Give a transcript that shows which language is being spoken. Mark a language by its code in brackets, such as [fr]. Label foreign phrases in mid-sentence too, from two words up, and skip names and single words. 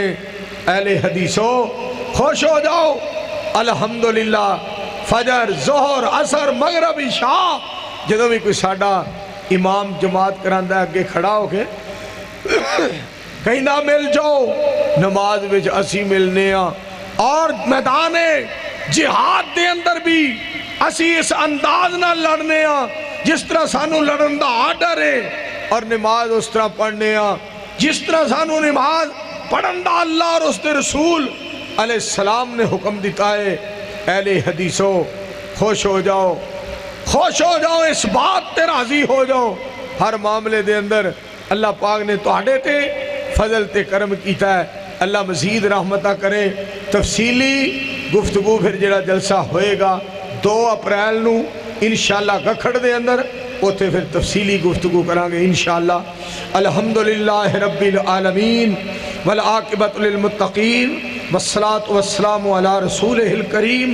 [pa] اہل حدیثو خوش ہو جاؤ، الحمدللہ فجر ظہر عصر مغرب عشاء جدوں بھی کوئی ساڈا امام جماعت کراندہ ہے اگے کھڑا ہو کے کہیں نہ مل جاؤ، نماز وچ اسی ملنے ہاں، اور میدان جہاد دے اندر بھی اسی اس انداز نہ لڑنے ہاں جس طرح سانو لڑن دا آرڈر ہے، اور نماز اس طرح پڑھنے ہاں جس طرح سانو نماز پڑھن دا اللہ اور اس دے رسول [ar] علیہ السلام [pa] نے حکم دیتا ہے۔ اہل حدیثو خوش ہو جاؤ، خوش ہو جاؤ، اس بات تے راضی ہو جاؤ، ہر معاملے دے اندر اللہ پاک نے تہاڈے تے فضل تے کرم کیتا ہے۔ اللہ مزید رحمتہ کرے۔ تفصیلی گفتگو پھر جڑا جلسہ ہوئے گا 2 اپریل نو انشاءاللہ گکھڑ دے اندر، اوتھے پھر تفصیلی گفتگو کرانگے انشاءاللہ۔ [ar] الحمدللہ رب العالمین والعاقبۃ للمتقین والصلاة والسلام علی رسولہ الکریم۔